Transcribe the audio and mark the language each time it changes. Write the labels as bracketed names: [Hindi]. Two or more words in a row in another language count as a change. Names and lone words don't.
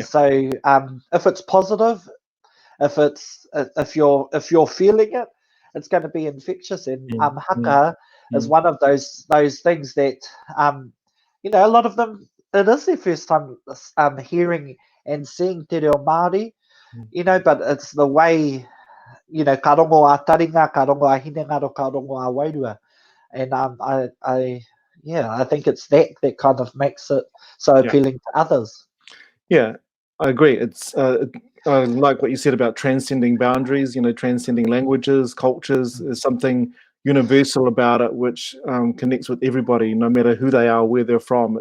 [English] so, if it's positive, if you're feeling it, it's going to be infectious. And Mm, mm, haka is mm, one of those things that a lot of them, it is their first time hearing and seeing [Māori] te reo Māori, mm. [English] but it's the way, [Māori] ka rongo a taringa, ka rongo a hinengaro, ka rongo a wairua. [English] And I think it's that kind of makes it so Yeah. appealing to others. Yeah, I agree. I like what you said about transcending boundaries. Transcending languages, cultures. Is something universal about it, which connects with everybody, no matter who they are, where they're from.